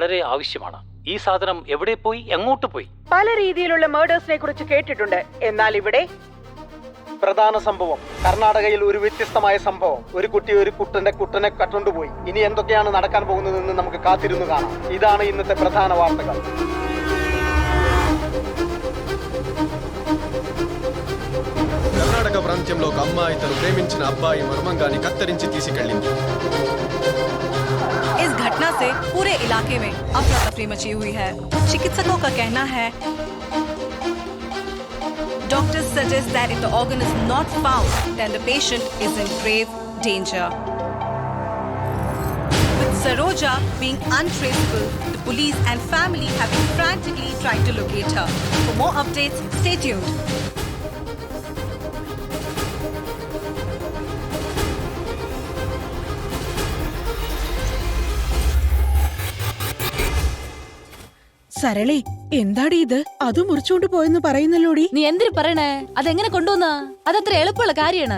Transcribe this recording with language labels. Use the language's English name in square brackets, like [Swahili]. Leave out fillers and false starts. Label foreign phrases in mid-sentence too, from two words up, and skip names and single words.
[Malayalam] ഈ സാധനം എവിടെ പോയി, എങ്ങോട്ട് പോയി? പല രീതിയിലുള്ള മേഡേഴ്സിനെ കുറിച്ച് കേട്ടിട്ടുണ്ട്. എന്നാൽ ഇവിടെ പ്രധാന സംഭവം, കർണാടകയിൽ ഒരു വ്യത്യസ്തമായ സംഭവം. ഒരു കുട്ടി ഒരു കുട്ടനെ കട്ടുകൊണ്ടുപോയി. ഇനി എന്തൊക്കെയാണ് നടക്കാൻ പോകുന്നതെന്ന് നമുക്ക് കാത്തിരുന്നു കാണാം. ഇതാണ് ഇന്നത്തെ പ്രധാന വാർത്തകൾ. [Telugu] కర్ణాటక ప్రాంతంలో ఒక అమ్మాయి తను ప్రేమించిన అబ్బాయి మర్మంగాని కత్తిరించి తీసుకెళ్ళింది. [Hindi] इस घटना से पूरे इलाके में अफरा तफरी मची हुई है. चिकित्सकों का कहना है [English] doctors suggest that if the organ is not found, then the patient is in grave danger. With Saroja being untraceable, the police and family have been frantically trying to locate her. For more updates, stay tuned. [Malayalam] സരളി, എന്താടി ഇത്? അത് മുറിച്ചുകൊണ്ട് പോയെന്ന് പറയുന്നല്ലോടി. നീ എന്തിനു പറയണേ? അതെങ്ങനെ കൊണ്ടുവന്ന? അതത്ര എളുപ്പമുള്ള കാര്യമാണ്.